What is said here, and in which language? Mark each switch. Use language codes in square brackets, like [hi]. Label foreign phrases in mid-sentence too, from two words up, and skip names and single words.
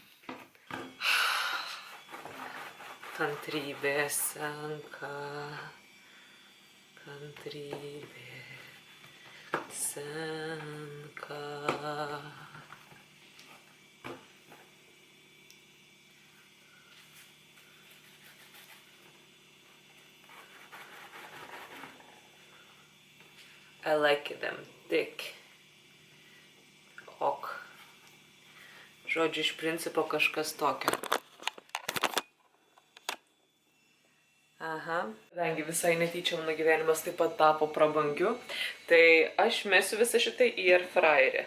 [lt] Kantrybė senka. Kantrybė senka. [en] I like them thick. Ok. [lt] Žodžiu, iš principo kažkas tokio. Aha. Kadangi visai netyčia mano gyvenimas taip pat tapo prabangiu, tai aš mesiu visą šitą į airfryerį.